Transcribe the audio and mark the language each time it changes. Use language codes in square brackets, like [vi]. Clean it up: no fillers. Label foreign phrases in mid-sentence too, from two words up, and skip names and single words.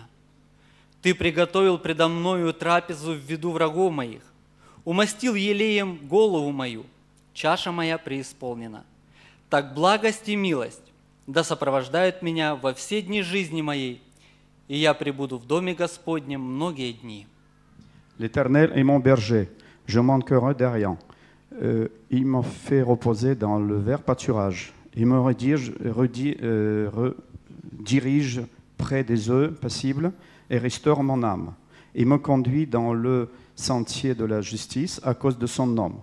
[ru] Ты приготовил предо мною трапезу в виду врагов моих, умастил елеем голову мою, чаша моя преисполнена. Так благость и милость да сопровождают меня во все дни жизни моей, и я пребуду в доме Господнем многие дни». [fr] L'Éternel est mon berger, je manquerai de rien. Il me fait reposer dans le vert pâturage. Il me dirige près des eaux paisibles et restaure mon âme. Il me conduit dans le sentier de la justice à cause de son nom.